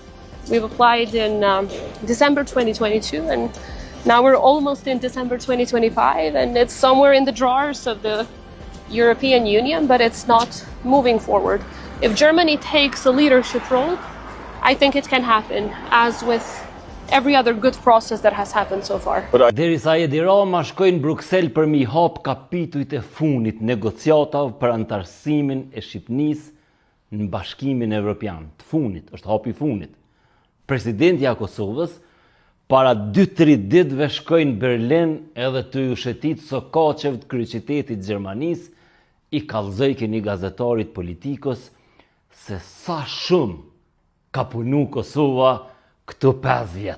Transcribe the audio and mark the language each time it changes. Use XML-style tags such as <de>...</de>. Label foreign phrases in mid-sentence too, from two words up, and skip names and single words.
<en>We've applied in December 2022, and now we're almost in December 2025, and it's somewhere in the drawers of the European Union, but it's not moving forward. If Germany takes a leadership role, I think it can happen, as with every other good process that has happened so far.</en> <sq>Derisa Edi Rama shkojnë Bruksel për mi hap kapitujt e funit negociatave për antarësimin e Shqipënisë në Bashkimin Evropian. Të funit, është hapi funit. Presidentja e Kosovës para 2-3 ditëve shkojnë Berlin edhe të ju shetit sokaqeve të kryeqytetit Gjermanisë, i kallëzoi keni gazetarit politikës se sa shumë ka punu Kosova këto 5 vjet.</sq>